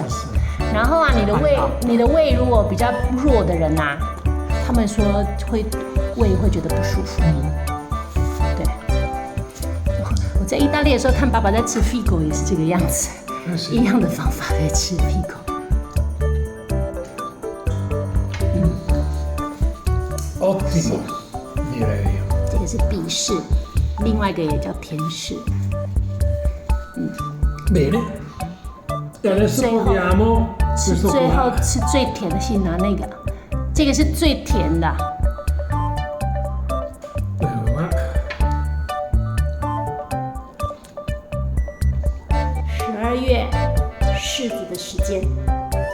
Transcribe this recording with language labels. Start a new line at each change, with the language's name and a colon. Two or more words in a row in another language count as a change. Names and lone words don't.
Chinese: 然后啊，你的胃如果比较弱的人啊，他们说胃会觉得不舒服。对，我在意大利的时候看爸爸在吃 figo 也是这个样子，一样的方法在吃 figo。
Italian: Ottimo, direi.
Chinese: 这个是比柿，另外一个也叫甜柿。
Italian: Bene. E adesso proviamo questo 最后 qua.
Chinese: 吃最甜的，先拿那个，这个是最甜的。
Italian: Ecco qua.
Chinese: 12月柿子的时间。